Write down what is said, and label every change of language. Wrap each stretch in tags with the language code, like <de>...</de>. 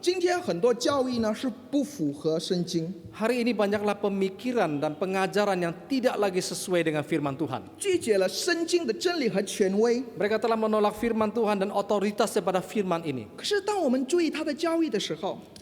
<zh>今天很多教义呢是不符合圣经，</zh> <id>Hari ini banyaklah pemikiran dan pengajaran yang tidak lagi sesuai dengan firman Tuhan.</id> <zh>拒绝了圣经的真理和权威。</zh> <id>Mereka telah menolak firman Tuhan dan otoritas daripada firman ini.</id> <zh>可是当我们注意他的教义的时候，</zh>